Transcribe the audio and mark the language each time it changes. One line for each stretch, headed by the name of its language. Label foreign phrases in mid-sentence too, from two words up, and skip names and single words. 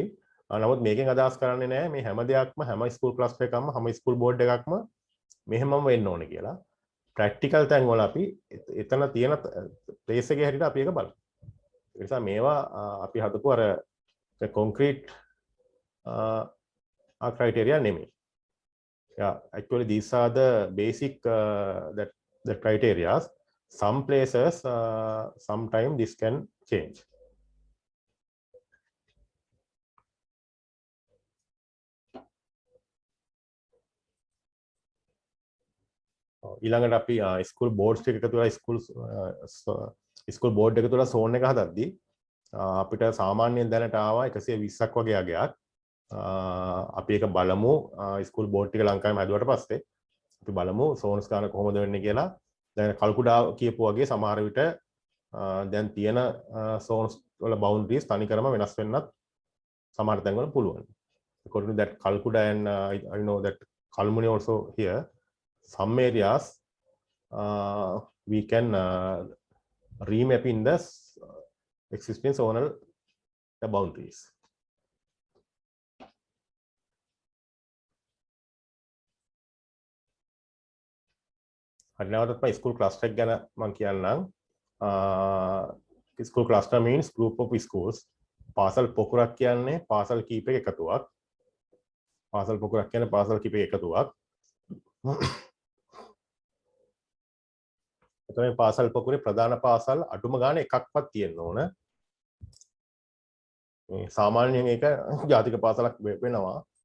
Sinhala: නමුත් මේකෙන් අදහස් කරන්නේ නැහැ මේ හැම දෙයක්ම හැම
English: school cluster
Sinhala: එකක්ම හැම
English: school board
Sinhala: එකක්ම මෙහෙමම වෙන්න ඕනේ කියලා. ප්‍රැක්ටිකල් තැන් වල අපි එතන තියෙන ප්ලේස් එකේ හැටියට අපි ඒක බලමු. ඒ නිසා මේවා අපි හදපු අර
English: concrete criteria
Sinhala: නෙමෙයි.
English: Yeah, actually these are the basic that the criteria. Some places sometime this can change.
Sinhala: ඊළඟට අපි
English: school boards
Sinhala: ටික එකතු කරලා
English: school board
Sinhala: එක තුල සෝන් එක හදද්දී අපිට සාමාන්‍යයෙන් දැනට ආවා 120ක් වගේ අගයක්. අපි ඒක බලමු
English: school board
Sinhala: ටික ලංකාවේ හැදුවට පස්සේ අපි බලමු සෝන්ස් ගන්න කොහොමද වෙන්නේ කියලා. දැන් කල්කුඩා කියපු වගේ සමහර විට දැන් තියෙන සෝන්ස් වල බවුන්ඩරිස් තනිකරම වෙනස් වෙන්නත් සමහර තැන් වල පුළුවන්.
English: According to that Kalkuda and I know that Kalmuni also here. Some areas we can remap in the existing zonal boundaries.
Sinhala: හරි නැවතත් මම
English: school cluster
Sinhala: එක ගැන මම කියන්නම්.
English: school cluster means group of schools.
Sinhala: පාසල් පොකුරක් කියන්නේ පාසල් කීපයක එකතුවක්. පාසල් පොකුරක් කියන්නේ පාසල් කීපයක එකතුවක්. එතකොට පාසල් පොකුරේ ප්‍රධාන පාසල් අඩුම ගානේ එකක්වත් තියෙන්න ඕන. මේ සාමාන්‍යයෙන් ඒක ජාතික පාසලක් වෙනවා.